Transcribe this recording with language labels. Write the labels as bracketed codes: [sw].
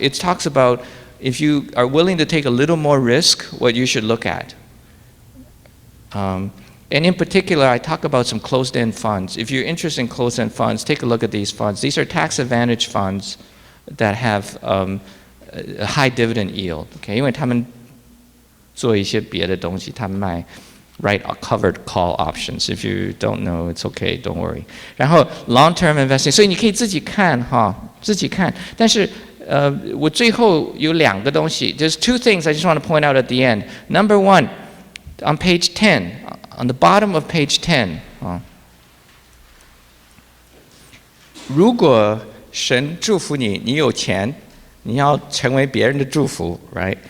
[en] It talks about if you are willing to take a little more risk, what you should look at. And in particular, I talk about some closed-end funds. If you're interested in closed-end funds, take a look at these funds. These are tax-advantaged funds that have a high dividend yield. [zh] Okay, 因为他们做一些别的东西，他们卖 covered call options. [en] If you don't know, it's okay, don't worry. [zh] 然后 long-term investing, 所以你可以自己看哈，自己看。但是我最后有2个东西。 [en] There's 2 things I just want to point out at the end. Number 1, on page 10, on the bottom of page 10, [zh] 如果神祝福你，你有钱，你要成为别人的祝福 [en] right?